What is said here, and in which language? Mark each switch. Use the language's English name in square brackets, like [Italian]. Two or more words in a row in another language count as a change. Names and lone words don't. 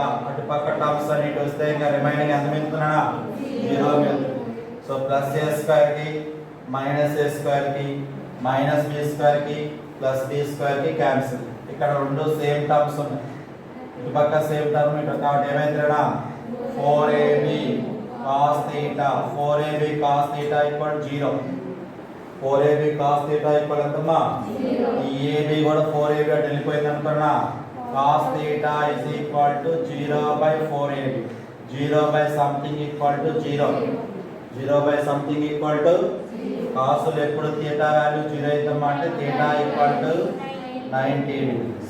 [Telugu] అటు పక్క టర్మ్స్ అన్నిటి వస్తే ఇంకా రిమైనింగ్ ఎంత మిగులుతున్నా, 0 మిగులుతుంది. [English] So plus a square ki minus a square ki minus b square ki plus b square ki cancel. [Telugu] ఇక్కడ రెండు [English] same terms [Telugu] ఉన్నాయి, ఇటు పక్క [English] same term [Telugu] ఇటు, కాబట్టి ఏమైందిరా [English] 4ab cos theta, 4ab cos theta equal 0. 4ab cos theta equal ఎంతమ్మా 0. [Telugu] ఈ ab కూడా 4ab అటు వెళ్ళిపోయింది అనుకున్నా. [English] cos theta is equal to 0 by 4ab. 0 by something equal to 0. 0 by something equal to [Telugu] కాసులు ఎప్పుడు థీటా వాల్యూ 0 ఇద్దామంటే థీటా ఈక్వల్ టు [English] 90 degrees.